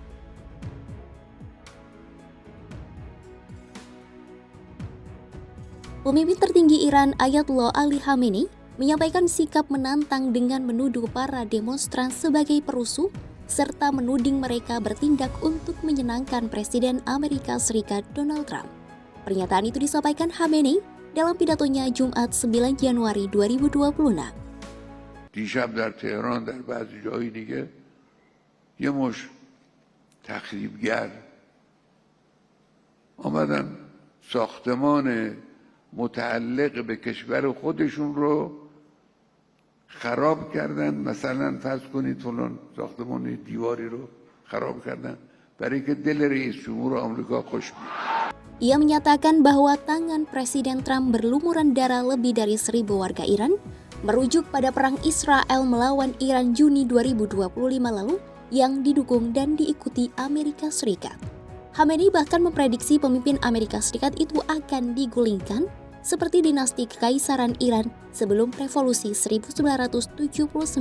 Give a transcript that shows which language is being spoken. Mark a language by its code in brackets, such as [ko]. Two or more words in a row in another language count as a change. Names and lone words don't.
[id] Pemimpin tertinggi Iran Ayatullah Ali Khamenei menyampaikan sikap menantang dengan menuduh para demonstran sebagai perusuh serta menuding mereka bertindak untuk menyenangkan Presiden Amerika Serikat Donald Trump. Pernyataan itu disampaikan Khamenei dalam pidatonya Jumat 9 Januari 2026. [fa] دیشب در تهران در بعضی جایی دیگه یه مش تخریبگر آمدن ساختمان متعلق به کشور خودشون رو خراب کردن. مثلا فرض کنید فلان ساختمان دیواری رو خراب کردن برای که دل رئیس جمهور آمریکا خوش بیاد. [id] Ia menyatakan bahwa tangan Presiden Trump berlumuran darah lebih dari 1.000 warga Iran, merujuk pada perang Israel melawan Iran Juni 2025 lalu yang didukung dan diikuti Amerika Serikat. Khamenei bahkan memprediksi pemimpin Amerika Serikat itu akan digulingkan seperti dinasti Kekaisaran Iran sebelum revolusi 1979.